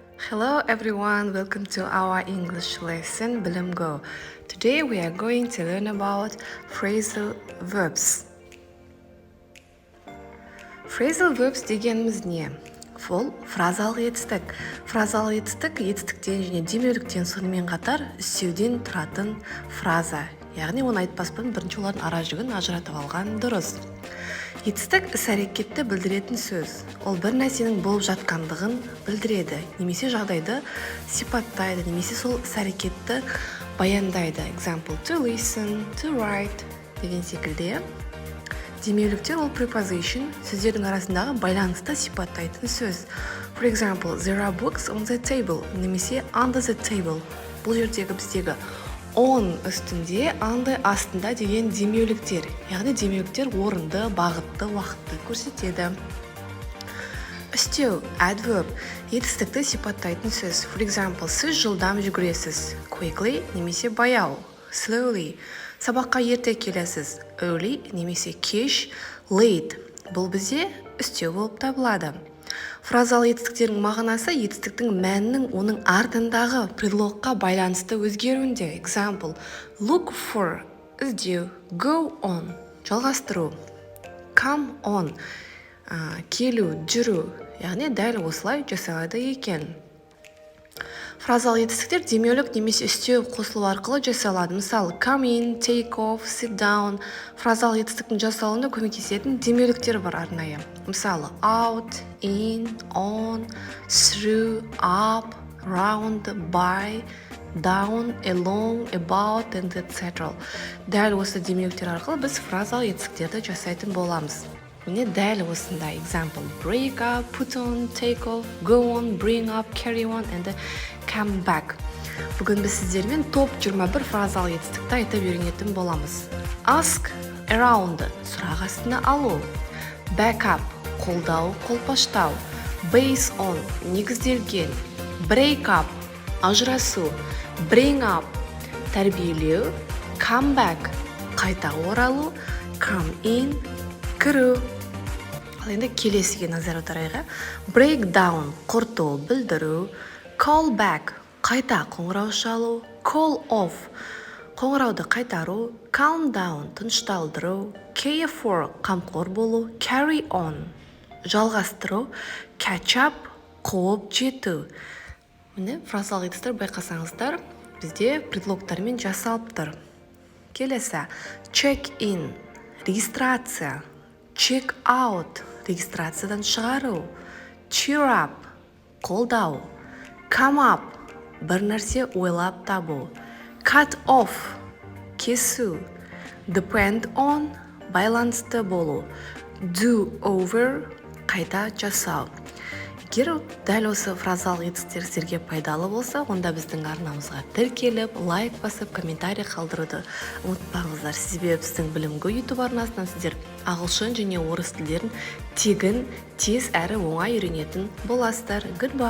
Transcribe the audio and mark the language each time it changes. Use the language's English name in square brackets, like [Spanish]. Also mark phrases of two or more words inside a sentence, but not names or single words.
[English] Hello everyone, welcome to our English lesson Bilim Go. Today we are going to learn about phrasal verbs. Phrasal verbs [Kazakh] дегеніміз не? Ол фразалық етістік. Фразалық етістік етістіктен және демеуліктен сонымен қатар үстеуден тұратын фраза. Яғни оны айтпаспын, бірінші олардың ара жігін ажыратып алған дұрыс. Етістік іс-әрекетті білдіретін сөз. Ол бір нәрсенің болып жатқандығын білдіреді, немесе жағдайды сипаттайды, немесе сол іс-әрекетті баяндайды. [English] Example, to listen, to write [Kazakh] деген секілді. Демеуліктер ол preposition, сөздердің арасындағы байланысты сипаттайтын сөз. [English] For example, there are books on the table, немесе under the table. [Kazakh] Бұл жердегі біздегі on үстінде, under астында деген демеуліктер. Яғни демеуліктер орынды, бағытты, уақытты көрсетеді. Үстеу, adverb, етістікті сипаттайтын сөз. [English] For example, [Kazakh] сіз жылдам жүгіресіз. Quickly немесе баяу. Slowly. Сабаққа ерте келесіз. Early немесе кеш. Late. Бұл бізде үстеу болып табылады. Фразалы етістіктердің мағынасы етістіктің мәнінің оның артындағы предлогқа байланысты өзгеруінде. [English] Example, look for, іздеу, go on, жалғастыру, come on, [Kazakh] келу, жүру, яғни дәл осылай жасалады екен. Фразалы етістіктер демеулік немесе үстеу қосылу арқылы жасалады. Мысалы, [English] come in, take off, sit down. [Kazakh] Фразалы етістіктің жасалуына көмектесетін демеуліктер бар арнайы. Мысалы, [English] out, in, on, through, up, round, by, down, along, about, and etc. [Kazakh] Дәл осы демеуліктер арқылы біз фразалы етістіктерді жасайтын боламыз. Міне дәл осындай. [English] Example, break up, put on, take off, go on, bring up, carry on, and come back. [Kazakh] Бүгін біз сіздермен топ 21 фразалы етістікті айтып үйренетін боламыз. [English] Ask, around, [Kazakh] сұрақ астына алу. [English] Back up, [Kazakh] қолдау, қолпаштау. [English] Base on, негізделген. Break up, ажырасу. Bring up, тәрбиелеу. Come back, [Kazakh] қайта оралу. [English] Come in, [Kazakh] кіру. Ал енді келесіге назар аударайық. [English] Break down, [Kazakh] құрту, білдіру. [English] Call back, [Kazakh] қайта қоңырау шалу. [English] Call off, [Kazakh] қоңырауды қайтару. [English] Calm down, тынышталдыру. Care for, [Kazakh] қамқор болу. [English] Carry on, жалғастыру. Catch up, [Kazakh] қуып жету. Міне фразалық етістер байқасаңыздар, бізде предлогтармен жасалып тұр. Келесі, [English] check in, регистрация. Check out, [Kazakh] регистрациядан шығару. [English] Cheer up, қолдау. Come up, [Kazakh] бір нәрсе ойлап табу. [English] Cut off, кесу. Depend on, [Kazakh] байланысты болу. [English] Do over, [Kazakh] қайта жасау. Егер дәл осы фразалық етістіктер сіздерге пайдалы болса, онда біздің арнамызға тіркеліп, лайк басып, комментарий қалдыруды ұмытпаңыздар. Себебі біздің Білім Го YouTube арнасынан сіздер ағылшын және орыс тілдерін тегін, тез әрі оңай үйренетін боласыздар.